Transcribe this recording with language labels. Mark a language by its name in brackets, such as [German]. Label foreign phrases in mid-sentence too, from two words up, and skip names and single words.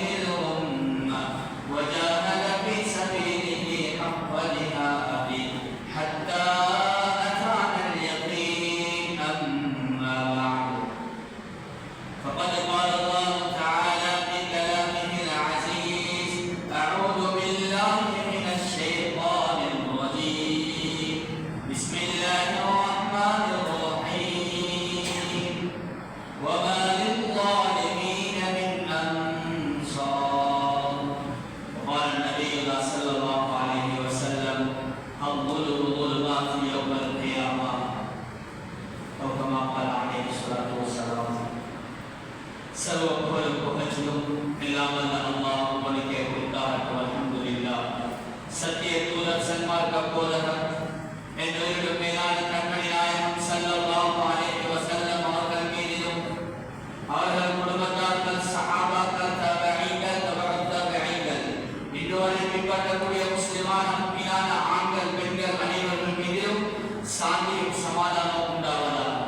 [Arabic] الغمة وجاهد في سبيله حق جهاده حتى أتانا اليقين أما بعد فقد قال الله تعالى في كلامه العزيز أعوذ بالله من الشيطان الرجيم بسم الله الرحمن الرحيم وما للظالمين من أنصار وقال النبي صلى الله عليه وسلم الظلم ظلمات يوم القيامة أو كما قال عليه الصلاة والسلام سلوى [Tamil] புகழும் புகழ்ச்சியும் இல்லாமல் அல்லாஹ் ஒருவனுக்கே உரித்தாகட்டும். அல்ஹம்துலில்லாஹ். சத்திய தூதர் சன்மார்க்க போதகர் என்னுயிரிலும் மேலான கண்மணி நாயகம் [Arabic] صلى الله عليه وسلم [Tamil] அவர்கள் மீதிலும் அவர்கள் குடும்பத்தார்கள் சஹாபாக்கள் தபஈகள் தபஅத் தபஈகள் இன்றுவரை பின்பற்றக்கூடிய முஸ்லிமான முஃமினான ஆண்கள் பெண்கள் அனைவர்கள் மீதிலும் சாந்தியும் சமாதானம் உண்டாவதாக.